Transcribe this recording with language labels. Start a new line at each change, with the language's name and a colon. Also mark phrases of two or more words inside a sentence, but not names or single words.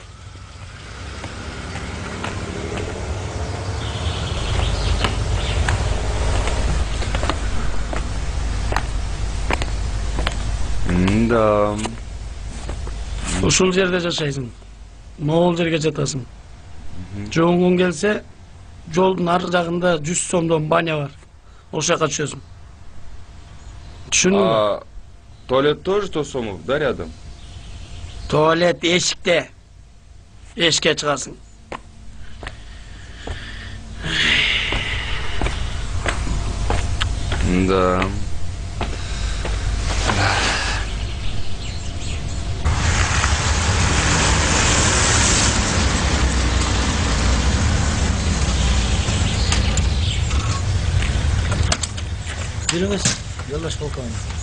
Russian: Да.
Kyrgyz: Ушул жерде жашайсың. Могул жерге жатасың. Жолуң келсе, жолдун ар жагында 100 сомдон баня бар. Ошол жака түшөсүң. Түшүндүңбү?
Russian: Туалет тоже 100 сомов, да, рядом?
Kyrgyz: Туалет эшикте. Эшикке чыгасың.
Russian: Да.
Kyrgyz: Жүрүңүз, жолдош полковник.